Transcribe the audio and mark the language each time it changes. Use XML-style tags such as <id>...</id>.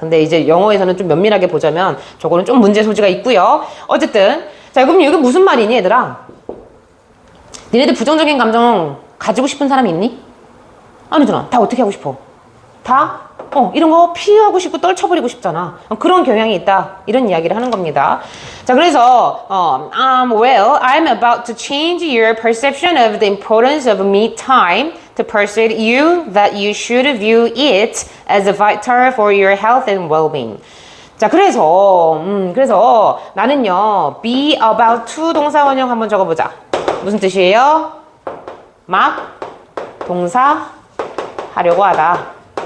<ko>근데 이제 영어에서는 좀 면밀하게 보자면 저거는 좀 문제 소지가 있고요. 어쨌든 자, 그럼 여기 무슨 말이니 얘들아? 니네들 부정적인 감정 가지고 싶은 사람이 있니? 아니잖아. 다 어떻게 하고 싶어? 다? 이런 거 피하고 싶고 떨쳐버리고 싶잖아. 그런 경향이 있다. 이런 이야기를 하는 겁니다. 자, 그래서</ko> <en>well, I'm about to change your perception of the importance of me time to persuade you that you should view it as vital for your health and well-being.</en> <ko>자, 그래서 나는요</ko> <en>be about to</en> <ko>동사 원형 한번 적어보자. 무슨 뜻이에요? 막 동사 하려고 하다.</ko>